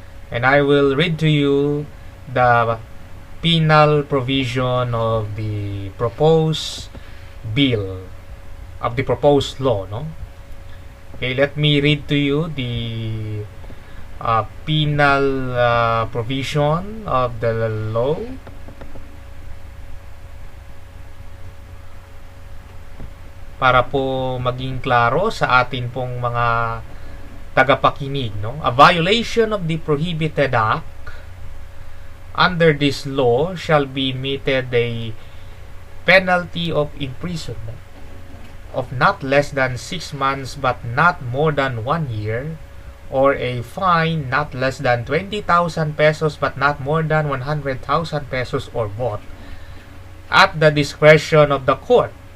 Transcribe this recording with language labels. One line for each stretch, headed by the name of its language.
English: And I will read to you the penal provision of the proposed bill, of the proposed law, no? Okay, let me read to you the penal provision of the law.
Filipino: Para po maging klaro sa atin pong mga tagapakinig, no?
English: A violation of the prohibited act under this law shall be meted a penalty of imprisonment of not less than 6 months but not more than 1 year, or a fine not less than 20,000 pesos but not more than 100,000 pesos, or both, at the discretion of the court.